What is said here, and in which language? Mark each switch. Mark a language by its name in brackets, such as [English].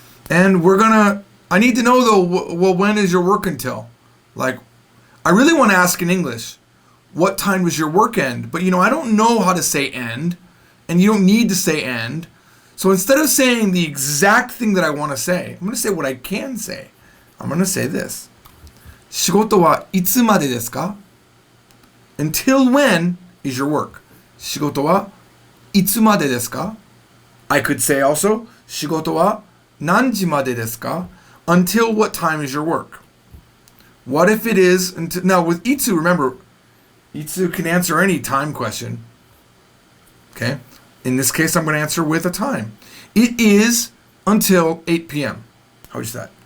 [English] And I need to know though, when is your work until? Like, I really want to ask in English, what time does your work end? But I don't know how to say end, and you don't need to say end. So instead of saying the exact thing that I want to say, I'm going to say what I can say. I'm going to say this. [Japanese] 仕事はいつまでですか? [English] Until when is your work? [Japanese] 仕事はいつまでですか? [English] I could say also, [Japanese] 仕事は何時までですか? [English] Until what time is your work? What if it is until, now with itsu, remember, itsu can answer any time question. Okay? In this case, I'm going to answer with a time. It is until 8 p.m. How is that?